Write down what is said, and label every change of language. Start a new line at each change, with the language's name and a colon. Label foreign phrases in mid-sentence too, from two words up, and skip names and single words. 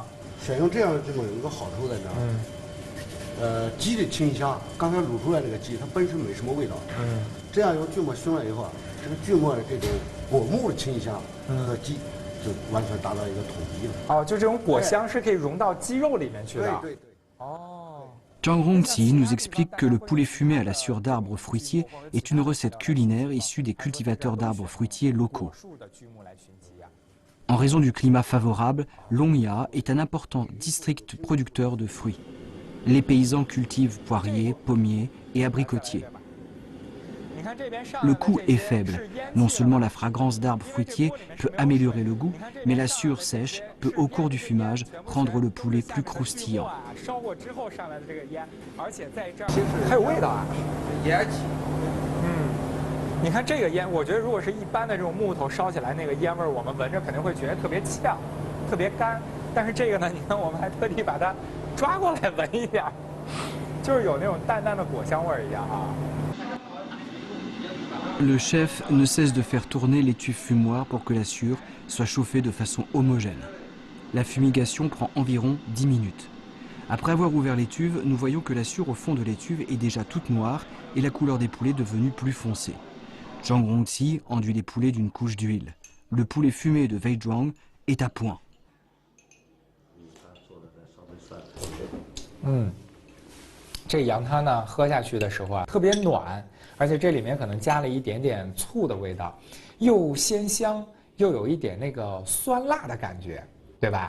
Chinese: 选用这样的锯木有一个好处在这儿。鸡的清香，刚才卤出来这个鸡，它本身没什么味道。这样用锯末熏了以后这个锯末的这种果木的清香和鸡就完全达到一个统一了。就这种果香是可以融到鸡肉里面去的。对。
French: Zhang Rongqi nous explique que le poulet fumé à la sueur d'arbres fruitiers est une recette culinaire issue des cultivateurs d'arbres fruitiers locaux. En raison du climat favorable, Longya est un important district producteur de fruits. Les paysans cultivent poiriers, pommiers et abricotiers. Le coût est faible. Non seulement la fragrance d'arbres fruitiers peut améliorer le goût, mais la sûre sèche peut au cours du fumage rendre le poulet plus croustillant.
Chinese: 还有味道啊！烟气。你看这个烟，我觉得如果是一般的这种木头烧起来，那个烟味儿，我们闻着肯定会觉得特别呛，特别干。但是这个呢，你看我们还特地把它抓过来闻一点，就是有那种淡淡的果香味儿一样啊。
French: Le chef ne cesse de faire tourner les tuiles fumoirs pour que la sûre soit chauffée de façon homogène. La fumigation prend environ 10 minutes. Après avoir ouvert l'étuve, nous voyons que la sûre au fond de l'étuve est déjà toute noire et la couleur des poulets devenue plus foncée. Zhang Rongqi enduit les poulets d'une couche d'huile. Le poulet fumé de Wei Zhuang est à point.
Chinese: 这羊汤呢，喝下去的时候啊，特别暖，而且这里面可能加了一点点醋的味道，又鲜香，又有一点那个酸辣的感觉，对吧？